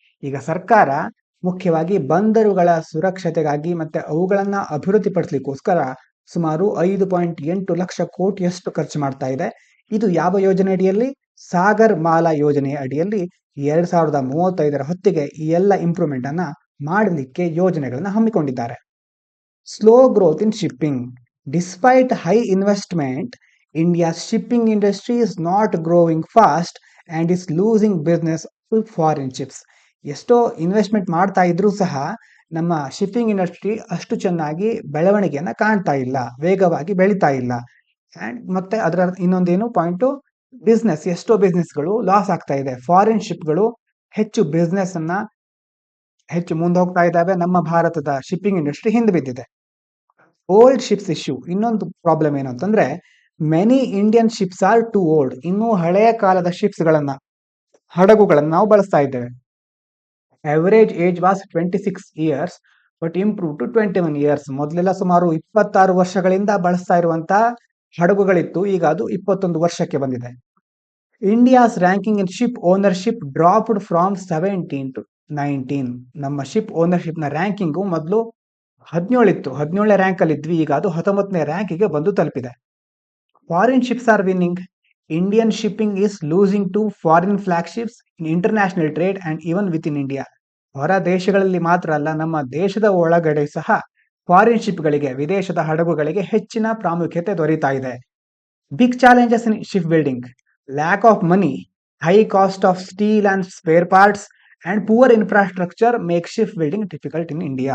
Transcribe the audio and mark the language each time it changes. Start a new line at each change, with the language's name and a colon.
Kannada: ಈಗ ಸರ್ಕಾರ ಮುಖ್ಯವಾಗಿ ಬಂದರುಗಳ ಸುರಕ್ಷತೆಗಾಗಿ ಮತ್ತೆ ಅವುಗಳನ್ನ ಅಭಿವೃದ್ಧಿಪಡಿಸಲಿಕ್ಕೋಸ್ಕರ ಸುಮಾರು 5.8 ಲಕ್ಷ ಕೋಟಿಯಷ್ಟು ಖರ್ಚು ಮಾಡ್ತಾ ಇದೆ. ಇದು ಯಾವ ಯೋಜನೆ ಅಡಿಯಲ್ಲಿ? ಸಾಗರ್ ಮಾಲಾ ಯೋಜನೆಯ ಅಡಿಯಲ್ಲಿ 2035ರ ಹೊತ್ತಿಗೆ ಈ ಎಲ್ಲ ಇಂಪ್ರೂವ್ಮೆಂಟ್ ಅನ್ನ ಮಾಡಲಿಕ್ಕೆ ಯೋಜನೆಗಳನ್ನ ಹಮ್ಮಿಕೊಂಡಿದ್ದಾರೆ.
English: Slow growth in shipping. Despite high investment, India's shipping industry is not growing fast and is losing business to foreign ships.
Kannada: ಎಷ್ಟೋ ಇನ್ವೆಸ್ಟ್ಮೆಂಟ್ ಮಾಡ್ತಾ ಇದ್ರೂ ಸಹ ನಮ್ಮ ಶಿಪ್ಪಿಂಗ್ ಇಂಡಸ್ಟ್ರಿ ಅಷ್ಟು ಚೆನ್ನಾಗಿ ಬೆಳವಣಿಗೆಯನ್ನ ಕಾಣ್ತಾ ಇಲ್ಲ, ವೇಗವಾಗಿ ಬೆಳೀತಾ ಇಲ್ಲ. ಅಂಡ್ ಮತ್ತೆ ಅದರ ಇನ್ನೊಂದೇನು ಪಾಯಿಂಟು, ಬಿಸ್ನೆಸ್, ಎಷ್ಟೋ ಬಿಸ್ನೆಸ್ಗಳು ಲಾಸ್ ಆಗ್ತಾ ಇದೆ. ಫಾರಿನ್ ಶಿಪ್ಗಳು ಹೆಚ್ಚು ಬಿಸ್ನೆಸ್ ಅನ್ನ ಹೆಚ್ಚು ಮುಂದೆ ಹೋಗ್ತಾ ಇದ್ದಾವೆ. ನಮ್ಮ ಭಾರತದ ಶಿಪ್ಪಿಂಗ್ ಇಂಡಸ್ಟ್ರಿ ಹಿಂದೆ ಬಿದ್ದಿದೆ.
English: Old ships issue.
Kannada: ಇನ್ನೊಂದು ಪ್ರಾಬ್ಲಮ್ ಏನು ಅಂತಂದ್ರೆ,
English: Many Indian ships are too old.
Kannada: ಇನ್ನೂ ಹಳೆಯ ಕಾಲದ ಶಿಪ್ಸ್ ಗಳನ್ನ, ಹಡಗುಗಳನ್ನ ನಾವು ಬಳಸ್ತಾ ಇದ್ದೇವೆ.
English: Average age was 26 years but improve to 21 years.
Kannada: ಮೊದಲೆಲ್ಲ ಸುಮಾರು 26 ವರ್ಷಗಳಿಂದ ಬಳಸ್ತಾ ಇರುವಂತಹ ಹಡಗುಗಳಿತ್ತು, ಈಗ ಅದು 21 ವರ್ಷಕ್ಕೆ ಬಂದಿದೆ.
English: India's ranking in ship ownership dropped from 17 to 19.
Kannada: ನಮ್ಮ ಶಿಪ್ ಓನರ್ಶಿಪ್ ನ ರ್ಯಾಂಕಿಂಗು ಮೊದಲು 17 ಇತ್ತು, 17ನೇ ರ್ಯಾಂಕ್ ಅಲ್ಲಿ ಇದ್ವಿ, ಈಗ ಅದು 19ನೇ ರ್ಯಾಂಕಿಗೆ ಬಂದು ತಲುಪಿದೆ.
English: Foreign ships are winning. Indian shipping is losing to foreign flagships in international trade and even within India.
Kannada: ಹೊರ ದೇಶಗಳಲ್ಲಿ ಮಾತ್ರ ಅಲ್ಲ, ನಮ್ಮ ದೇಶದ ಒಳಗಡೆ ಸಹ ಫಾರಿನ್ ಶಿಪ್ಗಳಿಗೆ, ವಿದೇಶದ ಹಡಗುಗಳಿಗೆ ಹೆಚ್ಚಿನ ಪ್ರಾಮುಖ್ಯತೆ ದೊರೀತಾ ಇದೆ.
English: Big challenges in ship building. Lack of money, high cost of steel and spare parts and poor infrastructure make ship building difficult in India.